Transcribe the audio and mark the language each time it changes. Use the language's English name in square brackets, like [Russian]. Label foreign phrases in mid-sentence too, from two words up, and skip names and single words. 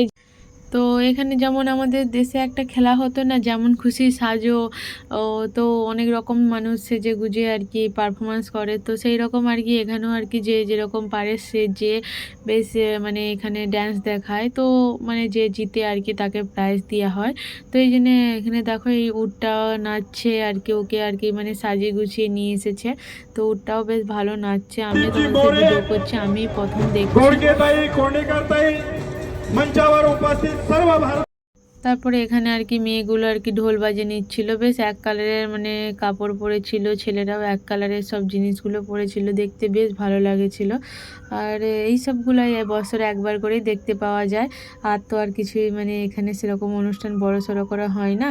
[Bangla] তো এখানে যেমন আমাদের দেশে একটা খেলা হতো না, যেমন খুশি সাজো, তো অনেক রকম মানুষ সেজে গুজে আর কি পারফরমেন্স করে, তো সেই রকম আর কি এখানেও আর কি যে যেরকম পারে সে যে বেশ মানে এখানে ড্যান্স দেখায়। তো মানে যে জিতে আর কি তাকে প্রাইজ দেওয়া হয়। তো এই জন্যে এখানে দেখো এই উটটা নাচছে আর কি, ওকে আর কি মানে সাজিয়ে গুছিয়ে নিয়ে এসেছে। তো উটটাও বেশ ভালো নাচছে, আমিও তোমাদের ভিডিও করছি, আমি প্রথম দেখছি। [Marathi] गोडकेताई कोंडेकरताई मंचावर उपस्थित सर्व भारत [Bangla] তারপরে এখানে আর কি মেয়েগুলো আর কি ঢোল বাজিয়ে নিচ্ছিল, বেশ এক কালারের মানে কাপড় পরেছিল, ছেলেরাও এক কালারের সব জিনিসগুলো পরেছিল, দেখতে বেশ ভালো লাগেছিল। আর এই সবগুলো বছরে একবার করেই দেখতে পাওয়া যায়, আর তো আর কিছুই মানে এখানে সেরকম অনুষ্ঠান বড় সড়ো করা হয় না।